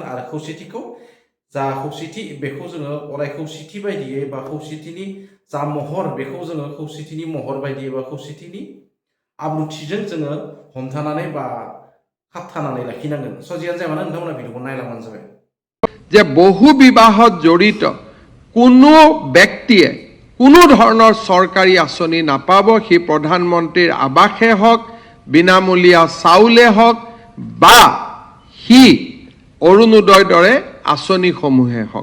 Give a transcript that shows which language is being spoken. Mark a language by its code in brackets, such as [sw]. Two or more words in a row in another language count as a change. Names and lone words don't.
[brx] आरो खौसेथिखौ खौसेथि बेखौ जोङो अराय खौसेथि बायदियै बा खौसेथिनि जा महर बेखौ जोङो खौसेथिनि महर बायदियै बा खौसेथिनि आब्रुथिजों जोङो हमथानानै बा खाबथानानै लाखिनांगोन। जियानो जाया मानो नोंथांमोना भिडिअखौ नायलांबानो जाबाय। [as] যে বহু বিবাহত জড়িত কোনো ব্যক্তিয়ে কোনো ধৰণৰ চৰকাৰী আঁচনি নাপাব। সি প্ৰধানমন্ত্ৰীৰ আৱাসে হওক, বিনামূলীয়া চাউলে হওক বা সি অৰুণোদয়ৰ দৰে আঁচনিসমূহে হওক।